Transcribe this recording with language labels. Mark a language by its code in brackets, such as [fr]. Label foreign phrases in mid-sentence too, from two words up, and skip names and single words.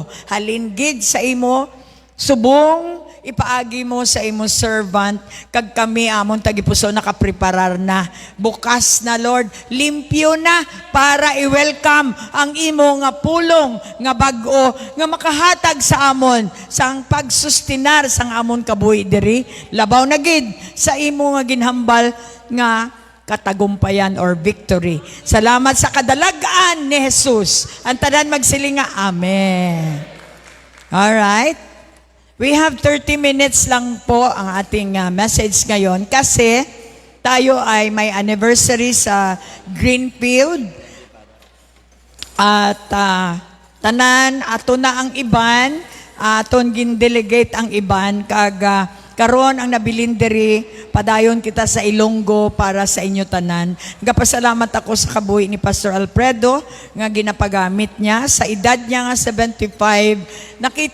[hil] Halin gid sa imo subong ipaagi mo sa imo servant kag kami amon tagipuso nakapreparar na bukas na Lord, limpyo na para i-welcome ang imo nga pulong nga bag-o nga makahatag sa amon sang pagsustinar sang amon kabuhi diri labaw na gid sa imo nga ginhambal nga katagumpayan or victory. Salamat sa kadalagaan ni Jesus. Ang tanan magsilinga, [en] amen. All right. We have 30 minutes [tl] lang po ang ating message ngayon kasi tayo ay may anniversary sa Greenfield at [hil] tanan ato na ang iban, aton gin-delegate ang iban kag karon ang nabilin diri padayon kita sa Ilonggo para sa inyo tanan. Nagapasalamat ako sa kabuhi ni Pastor Alfredo nga ginapagamit niya sa edad niya nga 75.